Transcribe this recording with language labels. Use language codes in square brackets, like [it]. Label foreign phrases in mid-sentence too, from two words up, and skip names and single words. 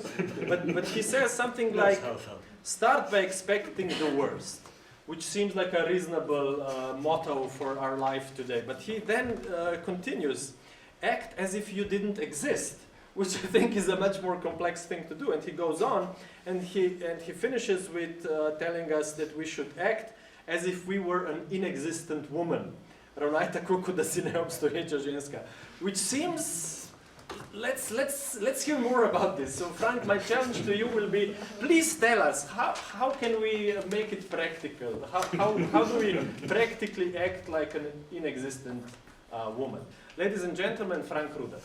[en] But he says something like, start by expecting the worst, which seems like a reasonable motto for our life today. But he then continues, act as if you didn't exist, which I think is a much more complex thing to do. And he goes on, and he finishes with telling us that we should act as if we were an inexistent woman. [sl] Ravnaj tako, kot da si neobstoječa ženska. [en] Which seems... Let's hear more about this. So, Frank, my challenge to you will be, please tell us, how can we make it practical? How do we practically act like an inexistent woman? Ladies and gentlemen, Frank Ruda.